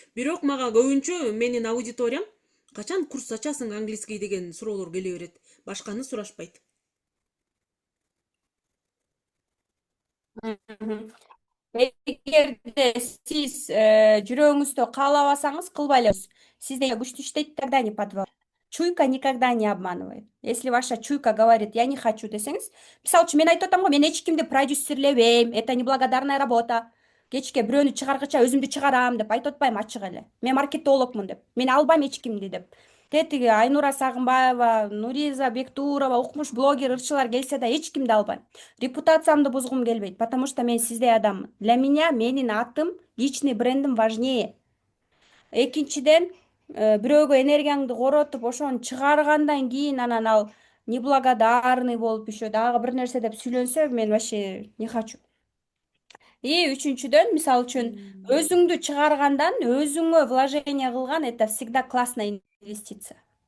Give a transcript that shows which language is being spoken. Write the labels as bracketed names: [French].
[Kyrgyz] Бирок мага көбүнчө менин аудиториям качан курс ачасың английский деген суроолор келе берет. Башканы сурашпайт. Эгерде сиз жүрөгүңүздө каалабасаңыз, кылбай элеңиз. Сизде күчтүү иштейт, [Russian] тогда не подвал. Чуйка никогда не обманывает. Если ваша чуйка говорит, я не хочу [Kyrgyz] десеңиз, мисалы үчүн мен айтып атам го, мен эч кимди продюсерлебейм, [Russian] это неблагодарная работа. [Kyrgyz] Кечке бирөөнү чыгаргыча өзүмдү чыгарам деп айтып атпайм ачык эле. Мен маркетологмун деп. Мен албайм эч кимди деп. Тетиги Айнура Сагынбаева, Нуриза Бектурова, укмуш блогер, ырчылар келсе да эч кимди албайм. Репутациямды бузгум келбейт, [Russian] потому что [Kyrgyz] мен сиздей адаммын. [Russian] Для меня [Kyrgyz] менин атым, личный брендим важнее. Экинчиден, бирөөгө энергияңды коротуп, ошону чыгаргандан кийин анан ал неблагодарный болуп еще дагы бир нерсе деп сүйлөнсө, мен [Russian] вообще не хочу. [Kyrgyz] И үчүнчүдөн, мисалы үчүн, өзүңдү чыгаргандан өзүңө вложение кылган [Russian] это всегда классная инвестиция.